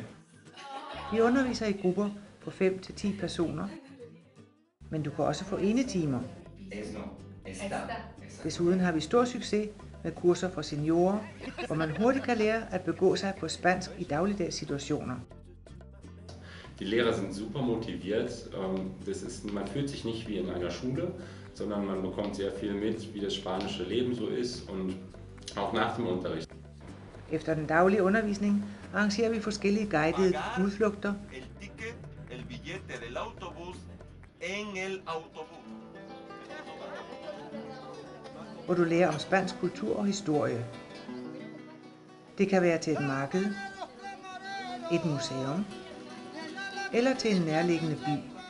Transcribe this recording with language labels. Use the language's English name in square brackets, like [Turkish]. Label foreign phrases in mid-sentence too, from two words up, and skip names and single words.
[Danish] Vi underviser i grupper på 5 til 10 personer, men du kan også få enetimer. Desuden har vi stor succes med kurser for seniorer, hvor man hurtigt kan lære at begå sig på spansk i dagligdags situationer. [German] Die Lehrer sind super motiviert. Man fühlt sich nicht wie in einer Schule, sondern man bekommt sehr viel mit, wie das spanische Leben so ist und auch nach dem Unterricht. [Danish] Efter den daglige undervisning arrangerer vi forskellige guidede udflugter, hvor du lærer om spansk kultur og historie. Det kan være til et marked, et museum eller til en nærliggende by.